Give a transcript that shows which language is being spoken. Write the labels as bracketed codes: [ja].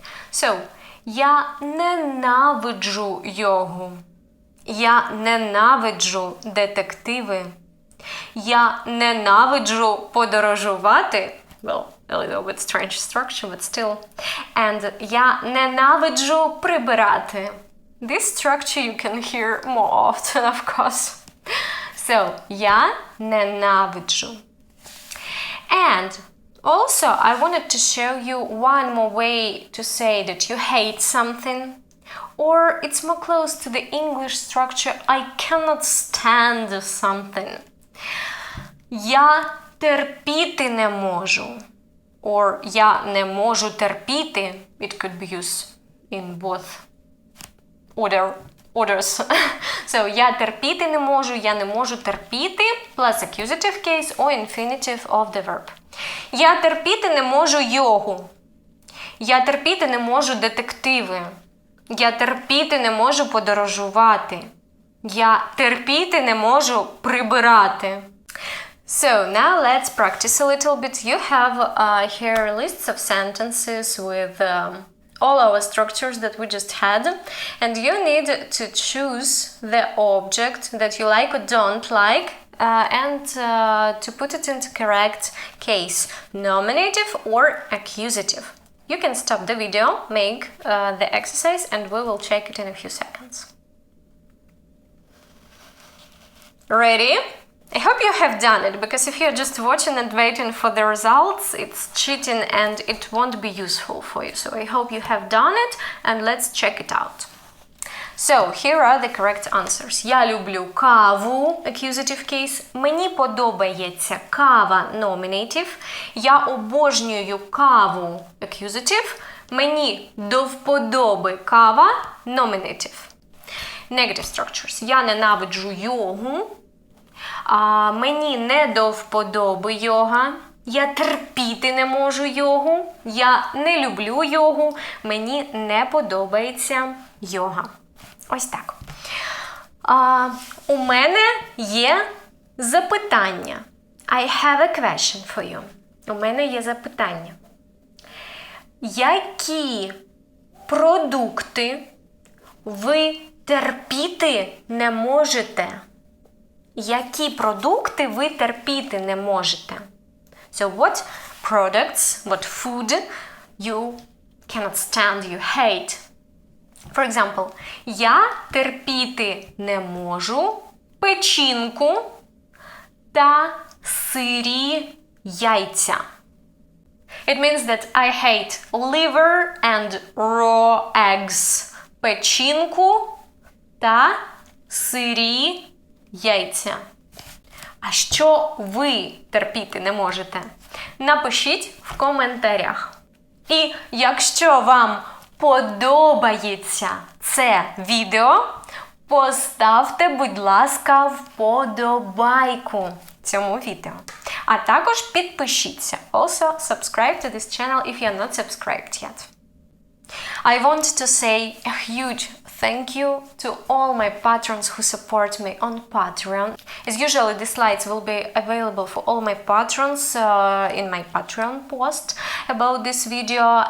[en] So, [uk] я ненавиджу йогу. Я ненавиджу детективи. Я ненавиджу подорожувати. [en] Well, a little bit strange structure, but still. And [uk] я ненавиджу прибирати. [en] This structure you can hear more often, of course. So, [uk] я ненавиджу. [en] And also, I wanted to show you one more way to say that you hate something. Or it's more close to the English structure, I cannot stand something. [uk] Я терпіти не можу. [en] Or [uk] я не можу терпіти. [en] It could be used in both orders. So, [uk] я терпіти не можу, я не можу терпіти, [en] plus accusative case or infinitive of the verb. [uk] Я терпіти не можу йогу. Я терпіти не можу детективи. Я терпіти не можу подорожувати. Я терпіти не можу прибирати. [en] So now let's practice a little bit. You have here lists of sentences with all our structures that we just had, and you need to choose the object that you like or don't like and to put it into correct case, nominative or accusative. You can stop the video, make the exercise, and we will check it in a few seconds. Ready? I hope you have done it, because if you're just watching and waiting for the results, it's cheating and it won't be useful for you. So I hope you have done it, and let's check it out. So here are the correct answers. [uk] Я люблю каву, [en] accusative case. [uk] Мені подобається кава, nominative. Я обожнюю каву, accusative. Мені до вподоби кава, nominative. Negative structures. Я ненавиджу йогу. Мені не до вподоби йога. Я терпіти не можу йогу. Я не люблю йогу. Мені не подобається йога. Ось так. У мене є запитання. [en] I have a question for you. [uk] У мене є запитання. Які продукти ви терпіти не можете? Які продукти ви терпіти не можете? [en] So what products, what food you cannot stand, you hate? For example, [uk] я терпіти не можу печінку та сирі яйця. [en] It means that I hate liver and raw eggs. [uk] Печінку та сирі яйця. А що ви терпіти не можете? Напишіть в коментарях. І якщо вам подобається це відео, поставте, будь ласка, вподобайку цьому відео. А також підпишіться. [en] Also, subscribe to this channel if you're not subscribed yet. I want to say a huge thank you to all my patrons who support me on Patreon. As usual, the slides will be available for all my patrons in my Patreon post about this video.